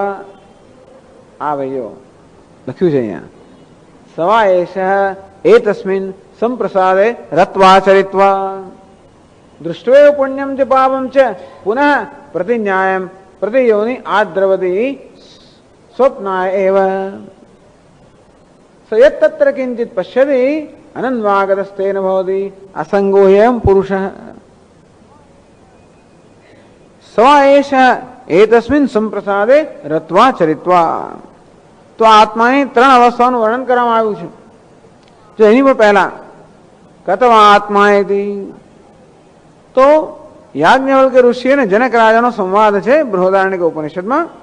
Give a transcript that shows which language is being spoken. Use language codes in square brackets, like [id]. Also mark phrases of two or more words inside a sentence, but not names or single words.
[gu] આ ભાઈઓ લખ્યું છે અહીંયા, [sa] સવા એષ એતસ્મિન સંપ્રસાદે રત્વા ચરિત્વા દૃષ્ટવેવ પુણ્યમ ચ પાપમ ચ પુનઃ પ્રતિન્યાયમ પ્રતિયોનિ આદ્રવતી સ્વપ્નાય એવ સયત્તત્ર કિંચિત પશ્યતિ અનન્વાગતસ્તેન ભવતિ અસંગો ह्ययं પુરુષः. સવા એષ એતસ્મિન સંપ્રસાદે રત્વા ચરિત્વા. [gu] તો આત્માની ત્રણ અવસ્થાઓનું વર્ણન કરવામાં આવ્યું છે. જો એની પણ પહેલા [sa] કતવા આત્મા [gu] તો યાજ્ઞવલ્ક ઋષિ અને જનક રાજાનો સંવાદ છે બૃહદારણ્યક ઉપનિષદમાં.